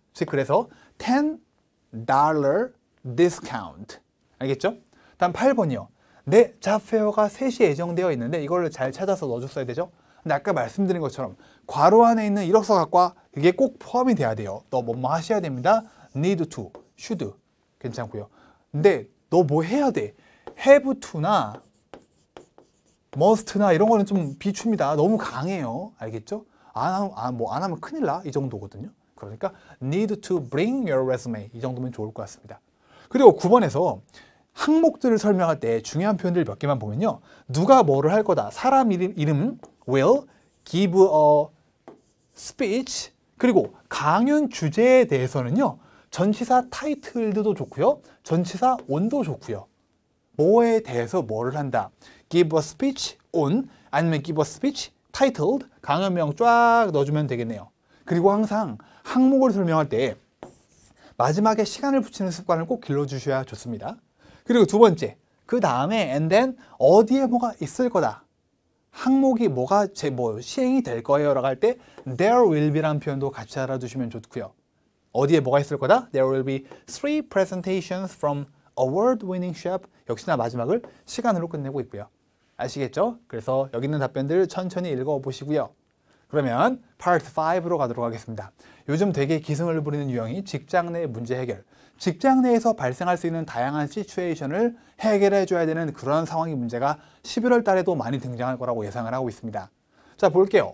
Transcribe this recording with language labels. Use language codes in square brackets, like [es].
[ko] 즉 그래서 $10 discount. 알겠죠? 다음 8번이요. 내 잡페어가 3시에 예정되어 있는데 이걸 잘 찾아서 넣어줬어야 되죠? 근데 아까 말씀드린 것처럼 괄호 안에 있는 이력서 갖과 이게 꼭 포함이 돼야 돼요. 너 뭐뭐 하셔야 됩니다. need to, should 괜찮고요. 근데 너 뭐 해야 돼? have to나 must나 이런 거는 좀 비춥니다. 너무 강해요. 알겠죠? 안 하면 큰일 나. 이 정도거든요. 그러니까 [en] need to bring your resume [ko] 이 정도면 좋을 것 같습니다. 그리고 9번에서 항목들을 설명할 때 중요한 표현들 몇 개만 보면요. 누가 뭐를 할 거다. 사람 이름 [en] will give a speech. [ko] 그리고 강연 주제에 대해서는요. 전치사 titled도 좋고요. 전치사 on도 좋고요. 뭐에 대해서 뭐를 한다. [en] give a speech on [ko] 아니면 [en] give a speech titled [ko] 강연명 쫙 넣어주면 되겠네요. 그리고 항상 항목을 설명할 때 마지막에 시간을 붙이는 습관을 꼭 길러주셔야 좋습니다. 그리고 두 번째, 그 다음에 [en] and then [ko] 어디에 뭐가 있을 거다. 항목이 뭐가 시행이 될 거예요 라고 할 때 [en] there will be [ko] 라는 표현도 같이 알아두시면 좋고요. 어디에 뭐가 있을 거다? [en] There will be 3 presentations from award-winning chef. [ko] 역시나 마지막을 시간으로 끝내고 있고요. 아시겠죠? 그래서 여기 있는 답변들 천천히 읽어보시고요. 그러면 파트 5로 가도록 하겠습니다. 요즘 되게 기승을 부리는 유형이 직장 내 문제 해결. 직장 내에서 발생할 수 있는 다양한 시츄에이션을 해결해 줘야 되는 그런 상황의 문제가 11월 달에도 많이 등장할 거라고 예상을 하고 있습니다. 자, 볼게요.